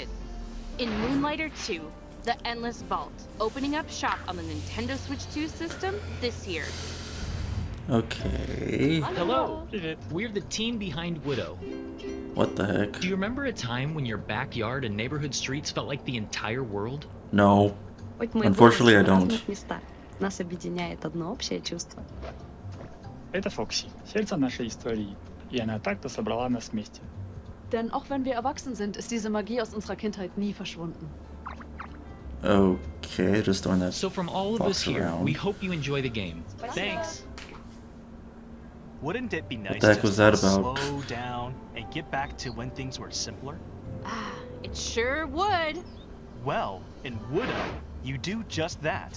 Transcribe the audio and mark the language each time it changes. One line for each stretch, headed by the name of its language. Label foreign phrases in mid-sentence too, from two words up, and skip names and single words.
English: In Moonlighter 2, The Endless Vault, opening up shop on the Nintendo Switch 2 system this year. Okay. Hello. We're the team behind Widow. What the heck? Do you remember a time when your backyard and neighborhood streets felt like the entire world? No. Unfortunately, I don't.
Russian: Нас объединяет одно общее чувство. Это Фокси, сердце нашей истории, и она так-то собрала нас вместе.
German: Denn auch wenn wir erwachsen sind, ist diese Magie aus unserer Kindheit nie verschwunden.
English: Okay, just throwing that. So from all of us here, we hope you enjoy the game. Thanks. Wouldn't it be nice What the heck was that about? Slow down and get back to when things were simpler? It sure would. Well, in Widow, you do just that.